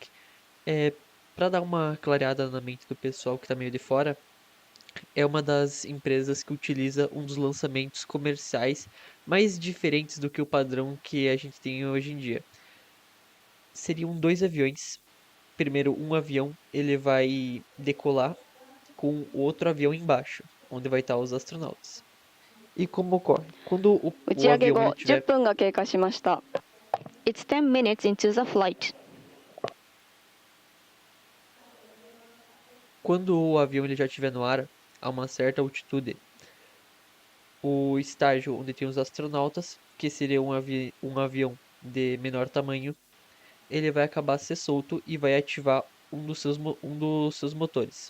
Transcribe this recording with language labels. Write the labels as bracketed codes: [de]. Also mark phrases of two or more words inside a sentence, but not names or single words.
[pt] Para dar uma clareada na mente do pessoal que está meio de fora, é uma das empresas que utiliza um dos lançamentos comerciais mais diferentes do que o padrão que a gente tem hoje em dia. Seriam 2 aviões. Primeiro, um avião ele vai decolar com outro avião embaixo, onde vai estar os astronautas. E como ocorre? Quando o [ja] 打ち上げ [pt] avião [ja] 後 [pt] ele [ja] 10 [pt] tiver, [ja] 分が経過しました。 [en] It's 10 minutes into the flight. [pt] quando o avião ele já estiver no ar a uma certa altitude, o estágio onde tem os astronautas, que seria um avião de menor tamanho, ele vai acabar ser solto e vai ativar um dos seus motores.